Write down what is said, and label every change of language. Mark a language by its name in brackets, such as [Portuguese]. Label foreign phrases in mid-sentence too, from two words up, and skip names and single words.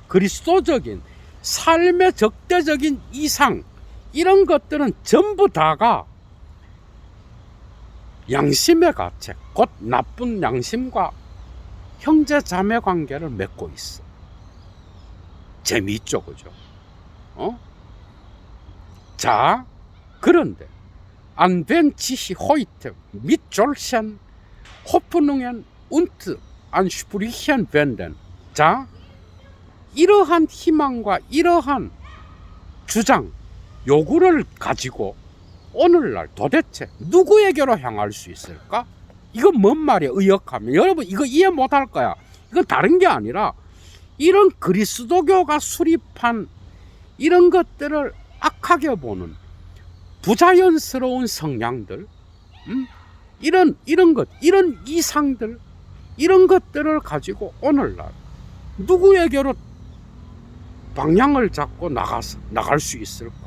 [Korean] 그리스도적인 삶의 적대적인 이상, 이런 것들은 전부 다가 양심의 가책, 곧 나쁜 양심과 형제 자매 관계를 맺고 있어. 재미있죠, 그죠? 자, 그런데 [German] an wen sich heute mit solchen Hoffnungen und Ansprüchen wenden. [Korean] 자, 이러한 희망과 이러한 주장, 요구를 가지고 오늘날 도대체 누구에게로 향할 수 있을까? 이건 뭔 말이야, 의역하면. 여러분 이거 이해 못할 거야. 이건 다른 게 아니라 이런 그리스도교가 수립한 이런 것들을 악하게 보는 부자연스러운 성향들, 이런 이상들, 이런 것들을 가지고 오늘날 누구에게로 방향을 잡고 나갈 수 있을까?